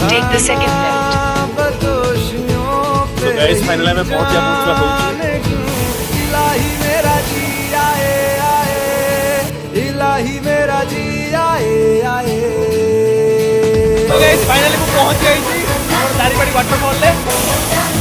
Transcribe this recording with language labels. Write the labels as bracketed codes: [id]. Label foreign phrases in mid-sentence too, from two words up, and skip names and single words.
[en] The second left. [hi] तो [en] guys final [hi] में पहुंच गया इलाही मेरा जी आए आए, इलाही मेरा जी आए आए। [or] तो [en] guys finally [or] ମୁଁ ପହଞ୍ଚି ଯାଇଛି ଆମର ଦାରିଙ୍ଗବାଡ଼ି ୱାଟରଫଲ୍ ରେ।